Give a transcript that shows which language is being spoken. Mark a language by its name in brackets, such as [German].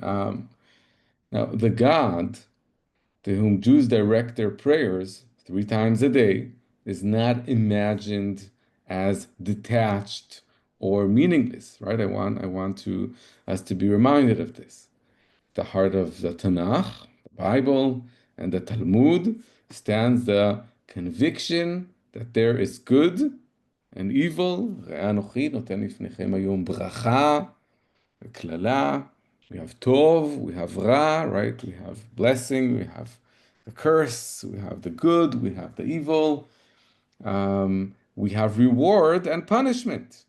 [English] Now, the God to whom Jews direct their prayers 3 times a day is not imagined as detached or meaningless, right? I want to us to be reminded of this. The heart of the Tanakh, the Bible, and the Talmud stands the conviction that there is good and evil. [Hebrew] ראה אנוכי נותן לפניכם היום ברכה וקללה. [English] We have tov, we have ra, right? We have blessing, we have the curse, we have the good, we have the evil. We have reward and punishment.